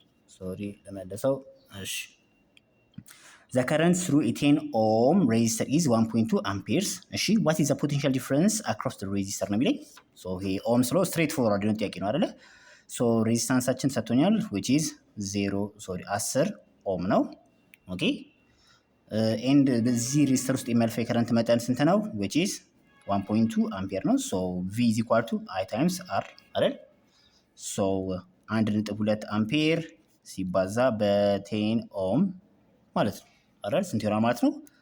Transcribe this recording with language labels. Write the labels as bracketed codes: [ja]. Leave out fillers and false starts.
[am] ሶሪ ለመለሰው። [en] እሺ the current through a 10 ohm resistor is 1.2 amperes። እሺ what is the potential difference across the resistor [am] ነው የሚለኝ። [en] ሶ ይሄ ኦhm ስሎ ስትሬት ፎርዋርድ ነው ጥያቄ ነው አይደለ? [am] ሶ ሬዚስታንሳችን ሰጥቶኛል which is 10 ኦhm ነው። ኦኬ ኤንድ በዚህ ሬዚስተር ውስጥ የሚያልፈው የከረንት መጠን ስንት ነው? [en] which is 1.2 [am] አምፒየር ነው። [en] ሶ v is equal to I times r [am] አይደል? ሶ 1.2 አምፒየር ሲባዛ በ10 ኦhm ማለት ነው አይደል? ስንት ይሆናል ማለት ነው?